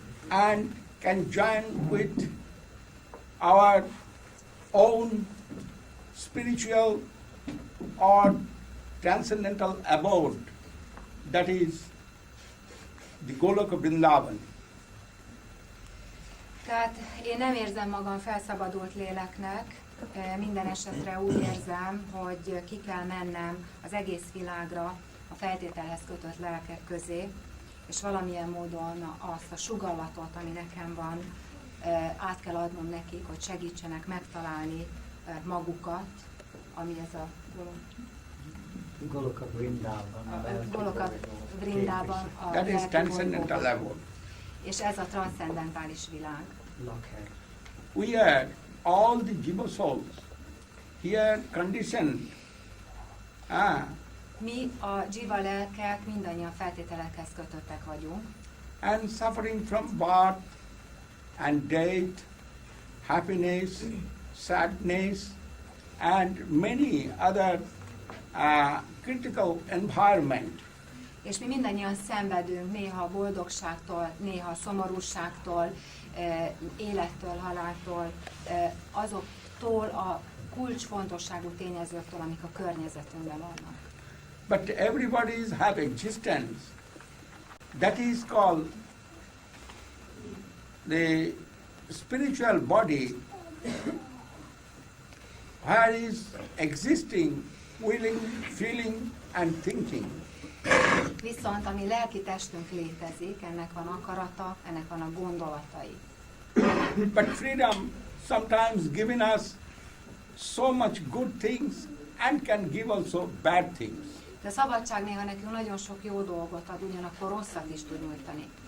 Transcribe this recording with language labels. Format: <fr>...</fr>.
<en>and can join with our own spiritual or transcendental abode, that is the Goloka Vrindavan.</en> <hu>Tehát én nem érzem magam felszabadult léleknek, minden esetre úgy érzem, hogy ki kell mennem az egész világra a feltételhez kötött lelkek közé, és valamilyen módon azt a sugallatot, ami nekem van, át kell adnom nekik, hogy segítsenek megtalálni magukat, ami ez a Goloka Vrindában. Goloka Vrindában a</hu> <en>That is transcendental level.</en> <hu>És ez a transzcendentális világ. Lakhely.</hu> <en>We are all the jiva souls here conditioned.</en> <hu>Mi a jiva lelkek mindannyian feltételekhez kötöttek vagyunk.</hu> <en>And suffering from birth and death, happiness, sadness, and many other critical environment.</en> <hu>És mi mindannyian szenvedünk néha boldogságtól, néha szomorúságtól, élettől, haláltól, azoktól a kulcsfontosságú tényezőktől, amik a környezetünkben vannak.</hu> <en>But everybody's have existence. That is called the spiritual body, where is existing, willing, feeling and thinking.</en> <hu>Viszont a mi lelki testünk létezik, ennek van akarata, ennek van a gondolatai.</hu> <en>But freedom sometimes giving us so much good things and can give also bad things.</en> <hu>De a szabadság néha nekünk nagyon sok jó dolgot ad, ugyanakkor rosszat is tud nyújtani.</hu>